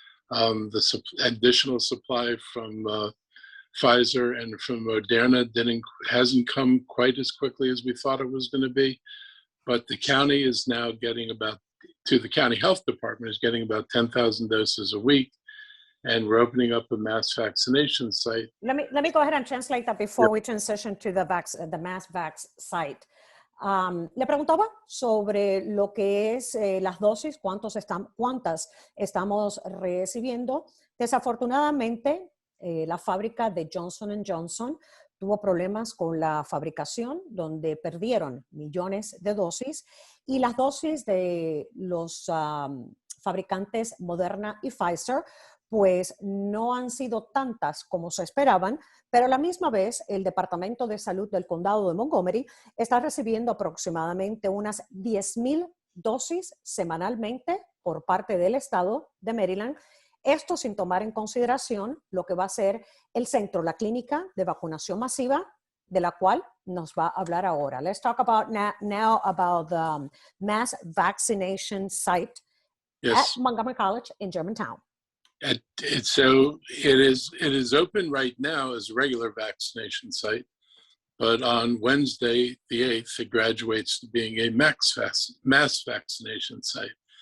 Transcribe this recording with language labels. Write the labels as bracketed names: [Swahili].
[English] The additional supply from Pfizer and from Moderna hasn't come quite as quickly as we thought it was going to be. But the county is now getting the county health department is getting about 10,000 doses a week. And we're opening up a mass vaccination site. Let me go ahead and translate that before we transition to the mass vax site. [Spanish] Le preguntaba sobre lo que es las dosis, cuántas estamos recibiendo. Desafortunadamente, la fábrica de Johnson & Johnson tuvo problemas con la fabricación, donde perdieron millones de dosis, y las dosis de los fabricantes Moderna y Pfizer pues no han sido tantas como se esperaban, pero a la misma vez el Departamento de Salud del Condado de Montgomery está recibiendo aproximadamente unas 10,000 dosis semanalmente por parte del estado de Maryland. Esto sin tomar en consideración lo que va a ser el centro, la clínica de vacunación masiva, de la cual nos va a hablar ahora. [English] Let's talk about now about the mass vaccination site at Montgomery College in Germantown. So it is open right now as a regular vaccination site, but on Wednesday, the 8th, it graduates to being a mass vaccination site.